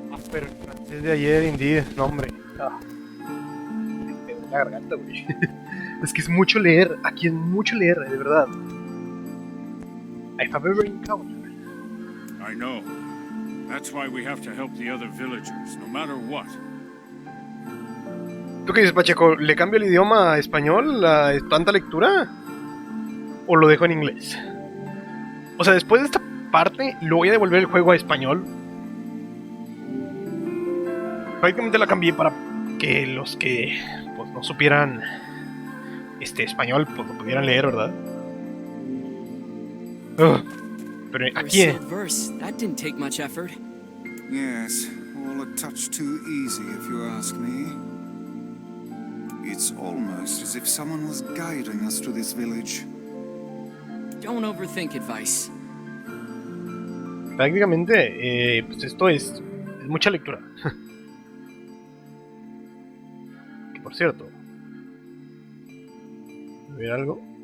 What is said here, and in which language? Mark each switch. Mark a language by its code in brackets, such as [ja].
[es] Pero el francés de ayer, [en] indeed, [es] no hombre. Me pegó en la garganta, güey. Es que es mucho leer, aquí es mucho leer, de verdad. [en] I've ever encountered. I know. That's why we have to help the other villagers, no matter what. [es] ¿Tú qué dices, Pacheco? ¿Le cambio el idioma a español, a tanta lectura? ¿O lo dejo en inglés? O sea, después de esta parte, lo voy a devolver el juego a español. Prácticamente la cambié para que los que pues, no supieran español pues lo pudieran leer, ¿verdad? Pero aquí [en] that didn't take much effort. Yes, all a touch too easy if you ask me. It's almost as if someone was guiding us to this village. Don't overthink advice. [es] prácticamente pues esto es mucha lectura. por cierto. ¿Ver algo?